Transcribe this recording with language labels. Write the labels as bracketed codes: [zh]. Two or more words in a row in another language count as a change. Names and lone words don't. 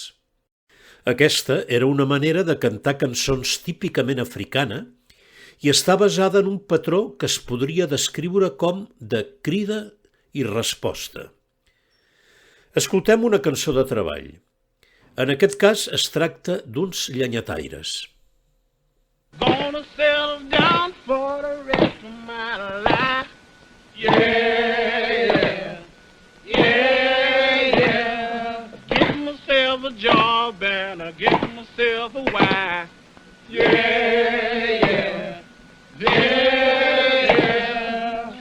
[ca] Aquesta era una manera de cantar cançons típicament africana i està basada en un patró que es podria descriure com de crida i resposta. Escoltem una cançó de treball. En aquest cas es tracta d'uns llenyataires. [en] Gonna settle down for the rest of my life. Yeah, yeah, yeah, yeah. Get myself a job and I get myself a wife. Yeah, yeah, yeah, yeah.